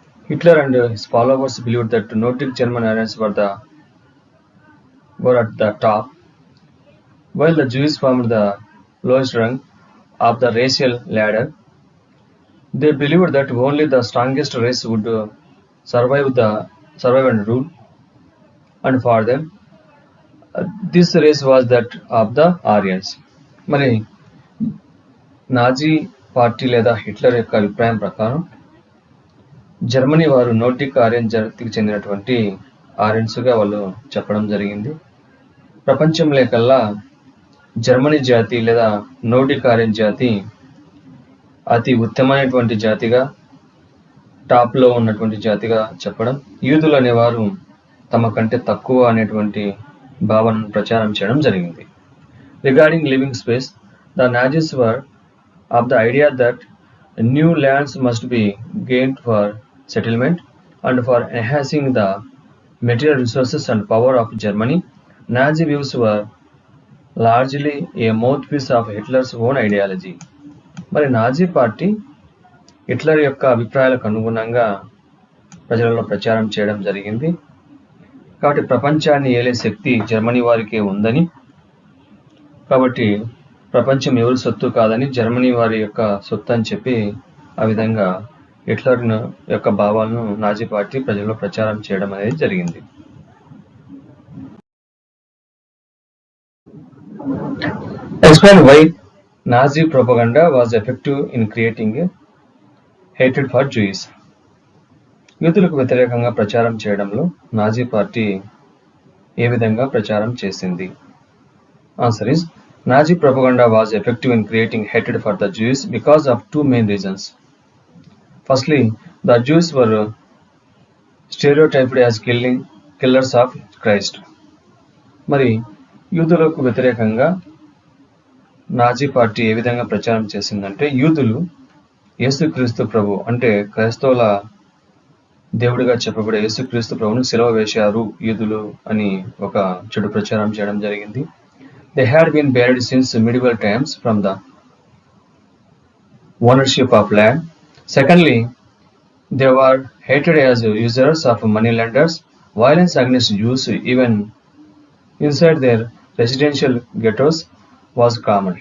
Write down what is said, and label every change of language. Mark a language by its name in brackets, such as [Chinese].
[English] Hitler and his followers believed that Nordic German Aryans were at the top, while the Jews formed the lowest rung of the racial ladder. They believed that only the strongest race would survive and rule, and for them, this race was that of the Aryans. [Telugu] మరి Nazi party లేదా Hitler యొక్క అభిప్రాయం ప్రకారం Germany వారు Nordic Aryan జాతికి చెందినటువంటి ఆర్యన్స్గా వాళ్ళు చెప్పడం జరిగింది. ప్రపంచంలో కల్లా జర్మనీ జాతి లేదా నోర్డిక్ ఆర్యన్ జాతి అతి ఉత్తమమైనటువంటి జాతిగా, టాప్లో ఉన్నటువంటి జాతిగా చెప్పడం, యూదులు అనేవారు తమ కంటే తక్కువ అనేటువంటి భావనను ప్రచారం చేయడం జరిగింది. [English] Regarding living space, the Nazis were of the idea that new lands must be gained for settlement and for enhancing the material resources and power of Germany. Nazi views were largely a mouthpiece of Hitler's own ideology. [Telugu] మరి Nazi party Hitler యొక్క అభిప్రాయాలకు అనుగుణంగా ప్రజలలో ప్రచారం చేయడం జరిగింది. కాబట్టి ప్రపంచాన్ని ఏలే శక్తి జర్మనీ వారికే ఉందని, కాబట్టి ప్రపంచం ఎవరి సొత్తు కాదని, జర్మనీ వారి యొక్క సొత్తు అని చెప్పి ఆ విధంగా హిట్లర్ యొక్క భావాలను నాజీ పార్టీ ప్రజల్లో ప్రచారం చేయడం అనేది జరిగింది. [English] Explain why Nazi propaganda was effective in creating a hatred for Jews. [Telugu] యూదులకు వ్యతిరేకంగా ప్రచారం చేయడంలో నాజీ పార్టీ ఏ విధంగా ప్రచారం చేసింది? [English] Answer is, Nazi propaganda was effective in creating hatred for the Jews because of two main reasons. Firstly, the Jews were stereotyped as killers of Christ. [Telugu] మరి యూదులకు వ్యతిరేకంగా నాజీ పార్టీ ఏ విధంగా ప్రచారం చేసిందంటే, యూదులు యేసుక్రీస్తు ప్రభు అంటే క్రైస్తవుల దేవుడిగా చెప్పబడే యేసుక్రీస్తు ప్రభును సిలువ వేశారు యూదులు అని ఒక చెడు ప్రచారం చేయడం జరిగింది. [English] They had been buried since medieval times from the ownership of land. Secondly, they were hated as users of moneylenders. Violence against Jews, even inside their residential ghettos, was common.